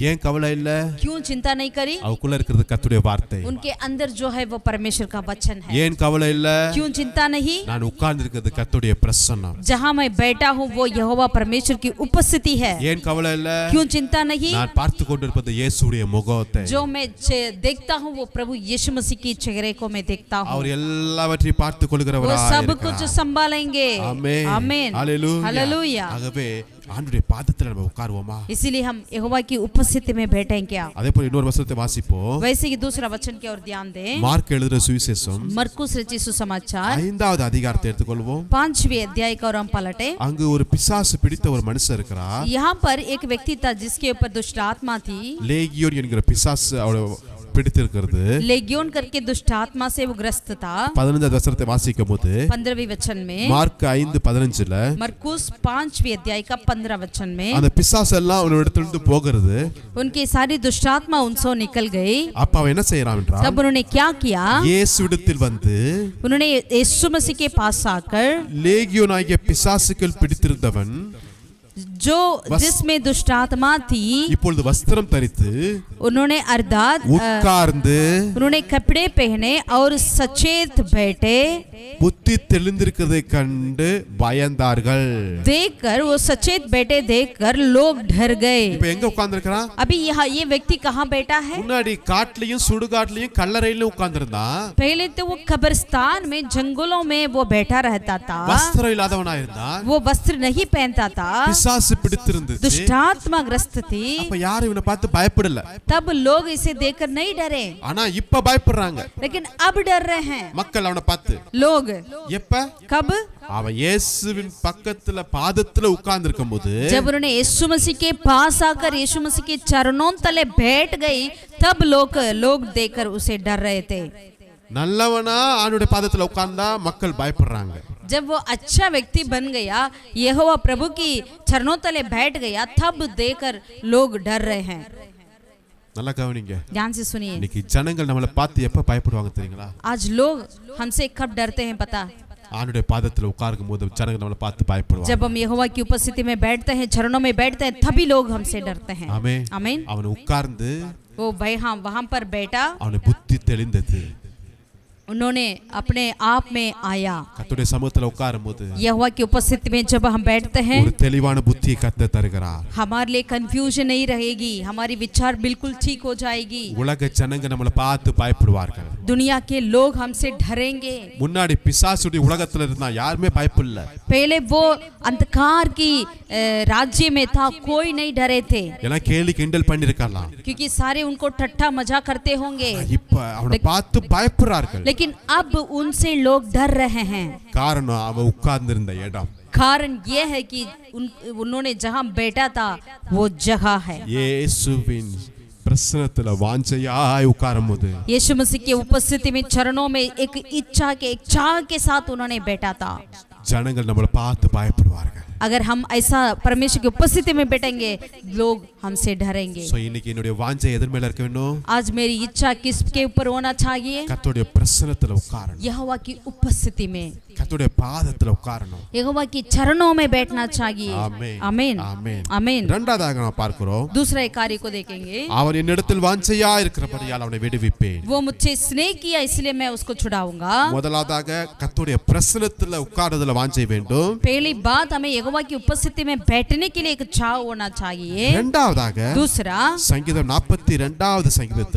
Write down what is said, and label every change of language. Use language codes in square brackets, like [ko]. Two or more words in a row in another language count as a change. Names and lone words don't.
[ta] ஏன் கவலை இல்ல? [hi] क्यों चिंता नहीं करी? [ta] அவக்குள்ள இருக்கிறது கர்த்தருடைய வார்த்தை. [hi] उनके अंदर जो है वो परमेश्वर का वचन है। [ta] ஏன் கவலை இல்ல? [hi] क्यों चिंता नहीं? [ta] நான் உட்கார்ந்து இருக்கிறது கர்த்தருடைய பிரசன்னம். [hi] जहाँ मैं बैठा हूँ वो यहोवा परमेश्वर की उपस्थिति है। [ta] ஏன் கவலை இல்ல? [hi] क्यों चिंता नहीं? [ta] நான் பார்த்து கொண்டிருப்பது இயேசுடைய முகத்தை. [hi] जो मैं देखता हूँ वो प्रभु यीशु मसीह की चेहरे को मैं देखता हूँ। [ta] அவர் எல்லாவற்றையும் பார்த்து [hi] वो [ta] கொள்கிறவராய் [hi] सब [ta] இருக்கிறார். [hi] कुछ संभालेंगे। [ta] ஆமென். [hi] आमीन। [ta] ஹalleluya. [hi] हालेलुया। [ta] ஆகவே ஆண்டவருடைய பாதத்துல நம்ம உட்காருவோமா? [hi] इसीलिए हम यहोवा की उपस्थिति में बैठें क्या? [ta] அதே போல இன்னொரு வசனத்தை வாசிப்போம். [hi] वैसे ही दूसरा वचन की ओर ध्यान दें। [ta] மார்க் எழுதின சுவிசேஷம் [hi] मरकुस रचित सुसमाचार [ta] 5வது அதிகாரத்தை எடுத்துக்கொள்வோம். [hi] 5वें अध्याय का और हम पलटे। [ta] அங்கு ஒரு பிசாசு பிடித்த ஒரு மனுஷன் இருக்கிறார். [hi] यहाँ पर एक व्यक्ति था जिसके ऊपर दुष्ट आत्मा थी। [ta] லேகியோன் என்கிற பிசாசு அவரை பிடித்திருக்கிறது. [hi] लेगियोन करके दुष्ट आत्मा से वो ग्रस्त था। [ta] 15வது வசனத்தை வாசிக்கும்போது [hi] 15वें वचन में, [ta] மார்க் 5:15ல [hi] मरकुस 5वें अध्याय का 15 वचन में, [ta] அந்த பிசாசு எல்லாம் அவனோட இடத்துல இருந்து போகிறது. [hi] उनकी सारी दुष्ट आत्मा उनसे निकल गई। [ta] அப்ப அவன் என்ன செய்யறான் என்றால், [hi] तब उन्होंने क्या किया? [ta] இயேசுவிடத்தில் வந்து [hi] उन्होंने यीशु मसीह के पास आकर [ta] லேகியோன் ஆகிய பிசாசுக்கள் பிடித்திருந்தவன் [hi] जो जिसमें दुष्ट आत्मा थी, [ta] இப்பொழுது வஸ்திரம் தரித்து [hi] उन्होंने अर्थात [ta] உட்கார்ந்து [hi] उन्होंने कपड़े पहने और सचेत बैठे, [ta] புத்தி தெளிந்திருக்கிறதை கண்டு பயந்தார்கள். [hi] देखकर वो सचेत बैठे देखकर लोग डर गए। [ta] இப்ப எங்க உட்கார்ந்திருக்கான்? [hi] अभी यहाँ ये व्यक्ति कहाँ बैठा है? [ta] முன்னாடி காட்டுலயும் சுடுகாட்டுலயும் கல்லறையிலும் உட்கார்ந்திருந்தான். [hi] पहले तो वो कब्रिस्तान में, जंगलों में वो बैठा रहता था। [ta] வஸ்திரம் இல்லாதவனா இருந்தான். [hi] वो वस्त्र नहीं पहनता था। [ta] பிசாசு பிடித்திருந்துச்சு. [hi] दुष्टात्मा ग्रस्त थी। [ta] அப்ப யாரும் இவனை பார்த்து பயப்படல. [hi] तब लोग इसे देखकर नहीं डरे, [ta] ஆனா இப்ப பயப்படுறாங்க [hi] लेकिन अब डर रहे हैं [ta] மக்கள் அவனை பார்த்து. [hi] लोग। [ta] எப்ப? [hi] कब? [ta] அவன் இயேசுவின் பக்கத்துல பாதத்துல உட்கார்ந்து இருக்கும்போது, [hi] जब उन्होंने यीशु मसीह के पास आकर यीशु मसीह के चरणों तले बैठ गई, तब लोग देखकर उसे डर रहे थे। [ta] நல்லவனா அவனுடைய பாதத்துல உட்கார்ந்தா மக்கள் பயப்படுறாங்க. [hi] जब वो अच्छा व्यक्ति बन गया, यहोवा प्रभु की चरणों तले बैठ गया, तब देखकर लोग डर रहे हैं। [ta] நல்லா கவனிங்க. [hi] ध्यान से सुनिए। [ta] இன்னைக்கு ஜனங்கள் நம்மளை பார்த்து எப்ப பயப்படுவாங்க தெரியுங்களா? [hi] आज लोग हमसे कब डरते हैं पता? [ta] ஆண்டவருடைய பாதத்துல உட்காரும் போது ஜனங்கள் நம்மளை பார்த்து பயப்படுவாங்க. [hi] जब हम यहोवा की उपस्थिति में बैठते हैं, चरणों में बैठते हैं, तभी लोग हमसे डरते हैं। [ta] ஆமென். [hi] आमीन। [ta] அவன் உட்கார்ந்து [hi] वो भाई हाँ वहां पर बैठा, [ta] அவனுடைய புத்தி தெளிந்தது. [hi] उन्होंने अपने आप में आया। [ta] கர்த்தருடைய சமூகத்துல உட்காரும்போது [hi] यहोवा की उपस्थिति में जब हम बैठते हैं [ta] ஒரு தெளிவான புத்தியை கர்த்தர் தருகிறார். [hi] हमारे लिए कंफ्यूजन नहीं रहेगी, हमारी विचार बिल्कुल ठीक हो जाएगी। [ta] உலக ஜனங்க நம்மளை பார்த்து பயப்படுவார்கள். [hi] दुनिया के लोग हमसे डरेंगे। [ta] முன்னாடி பிசாசுடைய உலகத்துல இருந்தா யாருமே பயப்படல. [hi] पहले वो अंधकार की राज्य में था, कोई नहीं डरे थे [ta] எல்லாம் கேலி கிண்டல் பண்ணிருக்கலாம். [hi] क्योंकि सारे उनको ठट्ठा मजाक करते होंगे। [ta] இப்ப அவனை பார்த்து பயப்படுறார்கள். [hi] लेकिन अब उनसे लोग डर रहे हैं। [ta] காரணம் அவன் உட்கார்ந்திருந்த இடம். [hi] कारण ये है कि उन्होंने जहां बैठा था वो जगह है। [ta] இயேசுவின் பிரசன்னத்துல வாஞ்சையாய் உட்காரும்போது [hi] यीशु मसीह की उपस्थिति में चरणों में एक इच्छा के एक चाह के साथ उन्होंने बैठा था। [ta] ஜனங்கள் நம்மளை பார்த்து பயப்படுவார்கள். [hi] अगर हम ऐसा परमेश्वर की उपस्थिति में बैठेंगे लोग हमसे डरेंगे। [ta] சோ இன்னைக்கு என்னுடைய வாஞ்சை எதன் மேல இருக்க வேண்டும்? [hi] आज मेरी इच्छा किसके ऊपर होना चाहिए? [ta] கர்த்தருடைய பிரசன்னத்துல உட்காரணும். [hi] यहोवा की उपस्थिति में, [ta] கர்த்தருடைய பாதத்துல உட்காரணும். [hi] यहोवा की चरणों में बैठना चाहिए। [ta] ஆமென். [hi] आमीन [ta] ஆமென். [hi] आमीन। [ta] இரண்டாவதாக நாம் பார்க்கிறோம், [hi] दूसरा एक कार्य को देखेंगे। [ta] அவர் என்னிடத்தில் வாஞ்சையா இருக்கிறபடியால் அவனை விடுவிப்பேன். [hi] वो मुझसे स्नेह किया इसलिए मैं उसको छुड़ाऊंगा। [ta] முதலாவதாக கர்த்தருடைய பிரசன்னத்துல உட்காருதல வாஞ்சை வேண்டும். [hi] पहली बात हमें यहोवा की उपस्थिति में बैठने के लिए एक चाह होना चाहिए। [ta] இரண்டாவதாக [hi] दूसरा [ta] சங்கீதம் 42வது சங்கீதத்துல